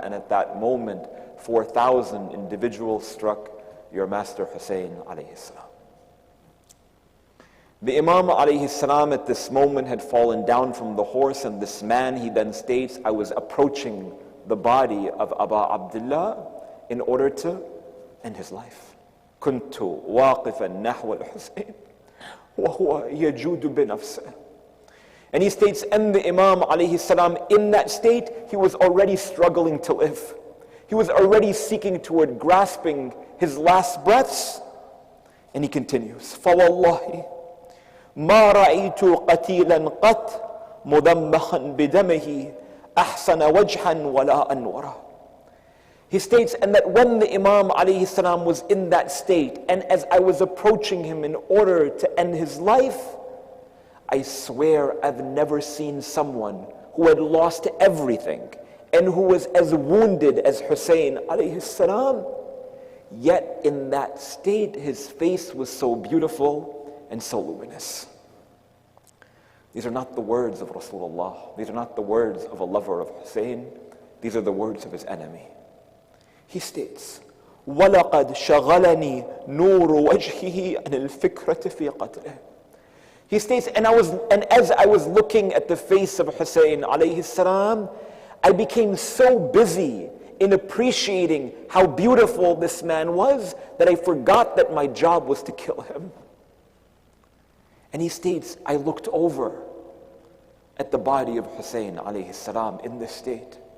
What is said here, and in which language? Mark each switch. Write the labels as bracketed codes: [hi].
[en] And at that moment, 4,000 individuals struck your master Hussein alayhi salam. The Imam alayhi salam at this moment had fallen down from the horse, and this man, he then states, "I was approaching the body of Abu Abdullah in order to end his life. [ar] كنت واقفا نحو الحسين وهو يجود بنفسه." [en] And he states, and the Imam alayhi salam, in that state, he was already struggling to live. He was already seeking toward grasping his last breaths. And he continues, [ar] فَوَاللَّهِ مَا رَأَيْتُ قَتِيلًا قَطْ مُدَمَّخًا بِدَمِهِ أحسن وجها ولا أنورا. [en] He states, and that when the Imam alayhi salam was in that state, and as I was approaching him in order to end his life, I swear I've never seen someone who had lost everything and who was as wounded as Hussein alayhi salam, yet in that state his face was so beautiful and so luminous. These are not the words of Rasulullah. These are not the words of a lover of Hussein. These are the words of his enemy. He states, [ar] وَلَقَدْ شَغَلَنِي نُورُ وَجْهِهِ عَنِ الْفِكْرَةِ فِي قَتْلِهِ. [en] He states, and as I was looking at the face of Hussein alayhi salam, I became so busy in appreciating how beautiful this man was that I forgot that my job was to kill him. And he states, I looked over at the body of Hussein alayhi salam in this state.